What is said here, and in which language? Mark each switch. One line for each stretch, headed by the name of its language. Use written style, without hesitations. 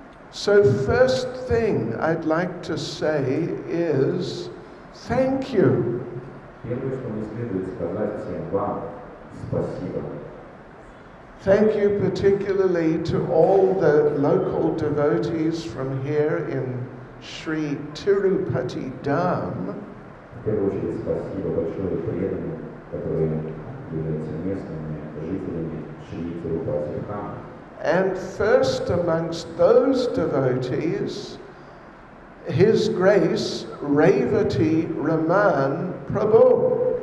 English: So first thing I'd like to say is thank you.
Russian: Первое, что мне следует сказать всем вам, спасибо.
English: Thank you particularly to all the local devotees from here in Sri Tirupati Dham.
Russian: В первую очередь, спасибо большое преданным, которые являются местными жителями Шри Тирупати Dham.
English: And first amongst those devotees, His Grace Revati Raman Prabhu.